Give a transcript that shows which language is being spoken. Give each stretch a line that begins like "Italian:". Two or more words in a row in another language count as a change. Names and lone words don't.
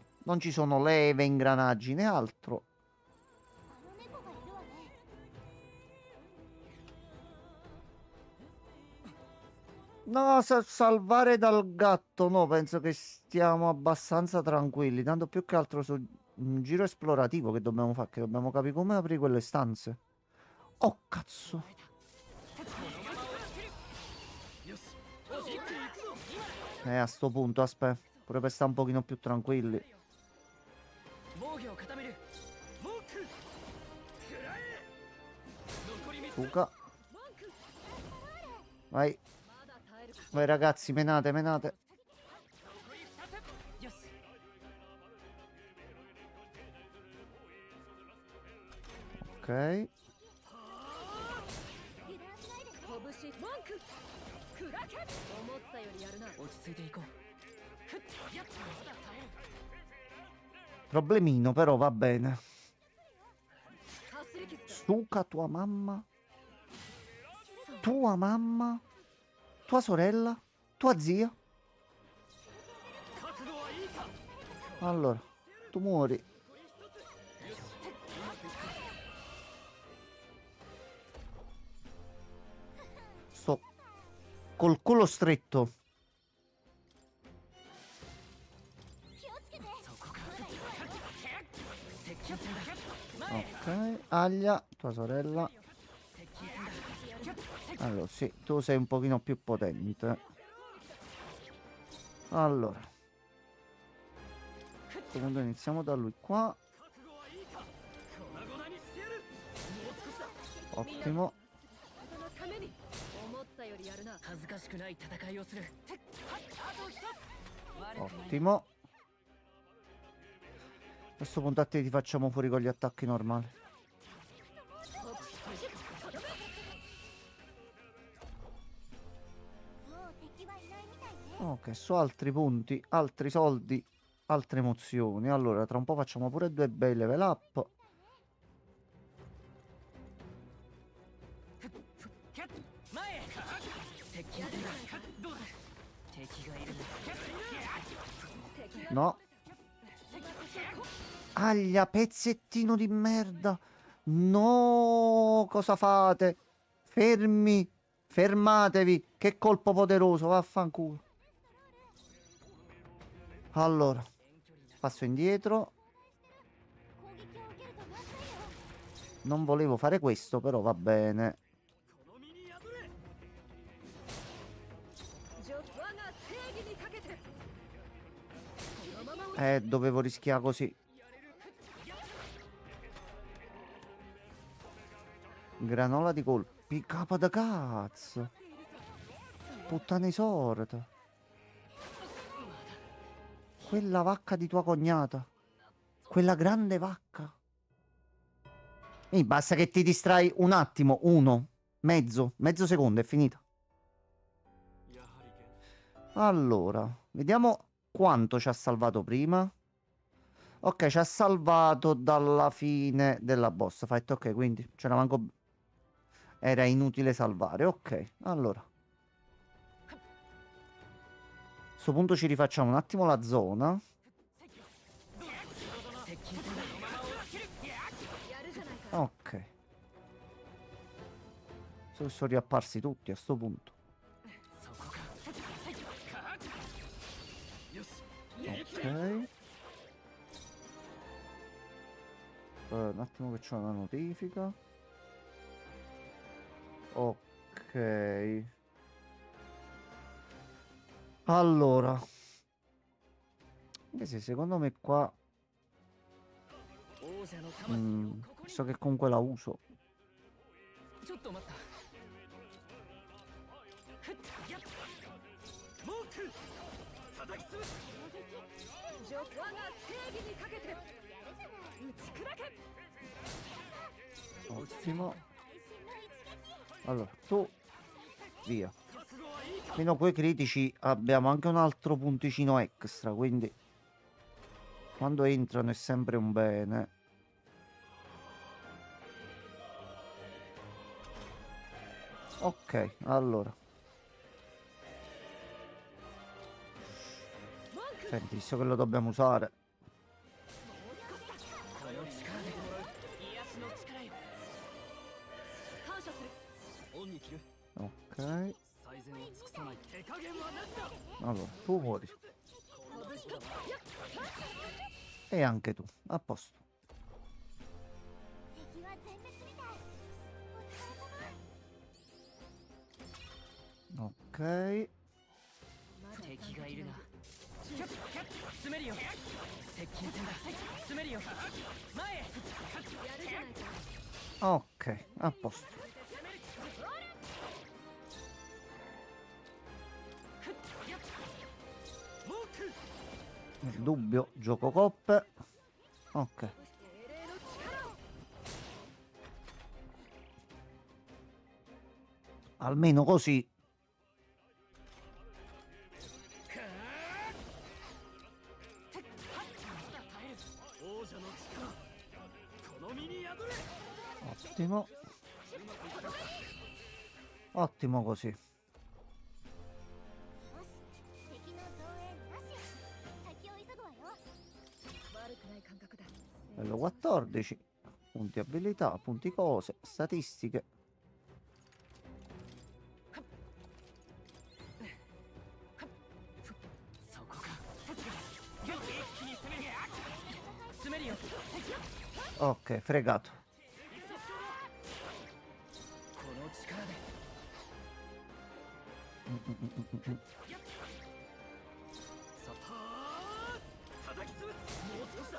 Italian: Non ci sono leve, ingranaggi né altro. No, salvare dal gatto, no, penso che stiamo abbastanza tranquilli. Tanto più che altro su un giro esplorativo che dobbiamo fare, che dobbiamo capire come aprire quelle stanze. Oh, cazzo.
Japanese: よしおしっていくぞ
Italian: A sto punto, aspetta. Pure per stare un pochino più tranquilli.
Japanese: 防御を固めるモーク食らえ残り3つ
Italian: Suka.
Japanese: 文句
Italian: Vai.
Japanese: まだ耐えるか
Italian: Vai ragazzi, menate, menate.
Japanese: 残り2つよし
Italian: Ok.
Japanese: し文句砕け思ったよりやるな落ち着いていこうふっやっまだ耐える
Italian: Problemino, però va bene.
Japanese: かすり傷だ
Italian: Suka, tua mamma. Tua mamma. Tua sorella. Tua zia.
Japanese: 覚悟はいいか
Italian: Allora, tu muori. Sto col culo stretto.
Japanese: そこか接近戦だ前
Italian: Ok. Aglia, tua sorella.
Japanese: 接近戦だ
Italian: Allora, sì, tu sei un pochino più potente. Allora. A questo punto iniziamo da lui qua.
Japanese: 覚悟はいいか粉々にしてやるもう少しだ
Italian: Ottimo.
Japanese: そのために思ったよりやるな恥ずかしくない戦いをするあと一つ悪くない
Italian: Ottimo. A questo punto a te ti facciamo fuori con gli attacchi normali. Ok, su altri punti, altri soldi, altre emozioni. Allora, tra un po' facciamo pure due bei
English: level up.
Japanese: 前へ接近戦だどうだ敵がいるな
Italian: No. Aglia, pezzettino di merda. No, cosa fate? Fermi. Fermatevi. Che colpo poderoso, vaffanculo. Allora, passo indietro. Non volevo fare questo, però va bene.
Japanese: この身に破れ我が正義にかけてこのまま
Italian: Dovevo rischiare così. Granola di colpi. Capa da cazzo. Puttana sorda. Quella vacca di tua cognata. Quella grande vacca. E basta che ti distrai un attimo. Mezzo secondo, è finita.
Japanese: やはり現
Italian: Allora, vediamo quanto ci ha salvato prima. Ok, ci ha salvato dalla fine della
English: boss fight.
Italian: Ok, quindi c'era manco... Era inutile salvare. Ok, allora. A questo punto ci rifacciamo un attimo la zona.
Japanese: 接近戦だやるじゃないか
Italian: Ok. Sono riapparsi tutti a sto punto.
Japanese: そこかよし
Italian: Ok. Un attimo che c'è una notifica. Ok. Allora. Anche se secondo me qua...
Japanese: 王者の魂をここに
Italian: so che comunque la uso.
Japanese: ちょっと待ったふっやっモーク叩き潰す我が正義にかけて打ち砕け
Italian: Ottimo. Allora, tu... Via.
Japanese: 覚悟はいいか
Italian: Fino a quei critici abbiamo anche un altro punticino extra, quindi... Quando entrano è sempre un bene. Ok, allora. Senti, visto che lo dobbiamo usare.
Japanese: この力で癒しの力よ感謝する恩に着る
Italian: Ok.
Japanese: 最善を尽くさない手加減はなしだ
Italian: Allora, tu muori.
Japanese: このことだ
Italian: E anche tu. A posto.
Japanese: 敵は全滅みたいお疲れ様
Italian: Ok.
Japanese: 敵がいるなキャッキャッ詰めるよ接近戦だ詰めるよ前へやるじゃないか
Italian: Ok, a posto. モーク Dubbio, gioco coppe. Ok.
Japanese: 精霊の力を
Italian: Almeno così.
Japanese: 王者の力この身に宿れ
Italian: Ottimo. Ottimo così.
Japanese: 敵の増援なし。先を急ぐわよ。悪くない感覚だ。
Italian: Livello 14. Punti abilità, punti cose, statistiche.
Japanese: そこか一気に攻める詰めるよ
Italian: Ok, fregato.
Japanese: この力で さあ叩き潰すもう少しだ